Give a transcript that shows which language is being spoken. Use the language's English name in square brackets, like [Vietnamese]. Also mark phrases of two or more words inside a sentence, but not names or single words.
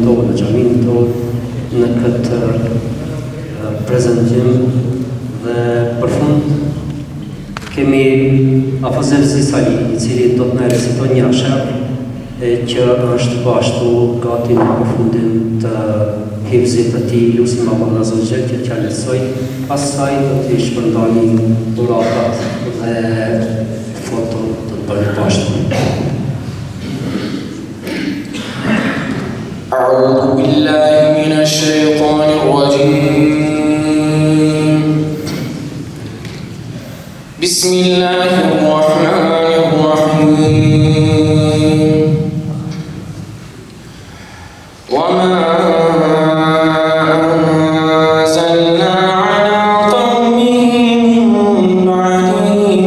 [Albanian] tonë, në xhamin tonë, në këtë prezantim dhe për fund kemi Afazel Sisali, I cili do të na reciton një asher që është bashtu gati në përfundim të hifzit të tij, lutim Allahun [Arabic] عز وجل [Albanian] që t'ia lësoj, pastaj do të shpërndani dhuratat dhe foto të bërë bashkë. [Arabic] أعوذ بالله من الشيطان الرجيم بسم الله الرحمن الرحيم وما أنزلنا على قومه من بعده